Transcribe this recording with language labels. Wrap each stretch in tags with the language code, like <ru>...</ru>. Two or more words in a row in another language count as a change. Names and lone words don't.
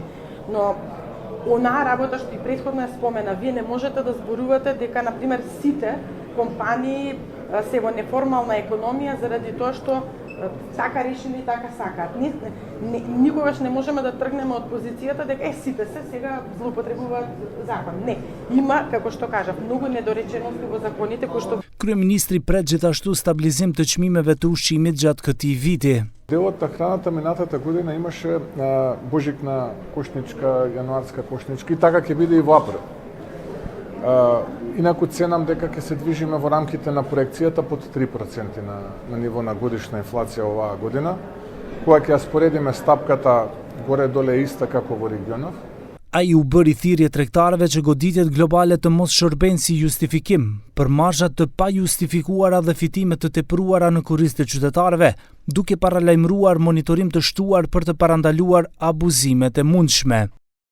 <mk>Но онаа работа што и претходно ја спомена, вие не можете да зборувате дека на пример сите компании се во неформална економија заради тоа што така решили, така сакаат. Никогаш не можеме да тргнеме од позицијата дека сите се сега злоупотребуваат закон. Не, има, како што кажав, многу недоречености во законите кои што</mk> <sq>Kryeministri pret gjithashtu stabilizim të çmimeve të ushqimit gjatë këtij viti.</sq> <mk>Делот на храната минатата година имаше божикна кошничка, јануарска кошничка и така ќе биде и во април. Инаку ценам дека ќе се движиме во рамките на проекцијата под 3% на ниво на годишна инфлација оваа година, кога ќе ја споредиме стапката горе-доле иста како во регионов.</mk> <sq>Ai u bëri thirrje tregtarëve që goditjet globale të mos shërbejnë si justifikim për marzhat të pajustifikuara dhe fitimet të tepruara në kurriz të qytetarëve, duke paralajmëruar monitorim të shtuar për të parandaluar abuzimet e mundshme.</sq>